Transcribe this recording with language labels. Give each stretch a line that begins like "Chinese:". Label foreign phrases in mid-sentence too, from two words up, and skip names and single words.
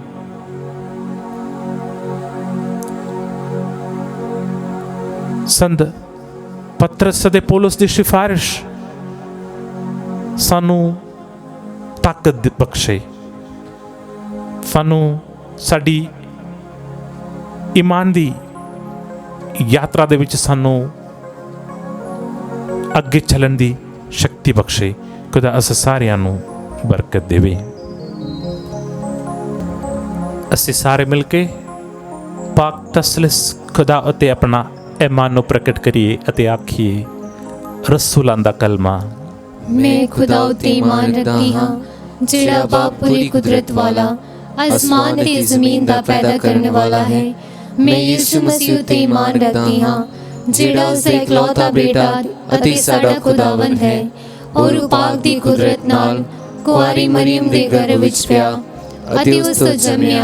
Punjabi: ਸੰਤ ਪਤਰਸ ਅਤੇ ਪੌਲਸ ਦੀ ਸਿਫਾਰਿਸ਼ ਸਾਨੂੰ ਤਾਕਤ ਬਖਸ਼ੇ, ਸਾਨੂੰ ਸਾਡੀ ਈਮਾਨ ਦੀ ਯਾਤਰਾ ਦੇ ਵਿੱਚ ਸਾਨੂੰ ਅੱਗੇ ਚੱਲਣ ਦੀ ਸ਼ਕਤੀ ਬਖਸ਼ੇ। ਖੁਦਾ ਅਸੀਂ ਸਾਰਿਆਂ ਨੂੰ ਬਰਕਤ ਦੇਵੇ। ਅਸੀਂ ਸਾਰੇ ਮਿਲ ਕੇ ਪਾਕ ਤਸਲਿਸ ਖੁਦਾ ਉੱਤੇ ਆਪਣਾ ਈਮਾਨ ਨੂੰ ਪ੍ਰਗਟ ਕਰੀਏ ਅਤੇ ਆਖੀਏ, ਰਸੂਲਾਂ ਦਾ ਕਲਮਾ। ਮੈਂ ਖ਼ੁਦਾ ਉੱਤੇ ਈਮਾਨ ਰੱਖਦੀ ਹਾਂ, ਜਿਹੜਾ ਬਾਪ ਪੂਰੀ ਕੁਦਰਤ ਵਾਲਾ, ਆਸਮਾਨ ਤੇ ਜ਼ਮੀਨ ਦਾ ਪੈਦਾ ਕਰਨ ਵਾਲਾ ਹੈ। ਮੈਂ ਯਿਸੂ ਮਸੀਹ ਉੱਤੇ ਈਮਾਨ ਰੱਖਦੀ ਹਾਂ, ਜਿਹੜਾ ਉਸਦਾ ਇਕਲੌਤਾ ਬੇਟਾ ਅਤੇ ਸਾਡਾ ਖ਼ੁਦਾਵੰਦ ਹੈ, ਔਰ ਪਾਕ ਦੀ ਕੁਦਰਤ ਨਾਲ ਕੁਆਰੀ ਮਰੀਅਮ ਦੇ ਗਰਭ ਵਿਚ ਪਿਆ ਅਤੇ ਉਸ ਤੋਂ ਜੰਮਿਆ।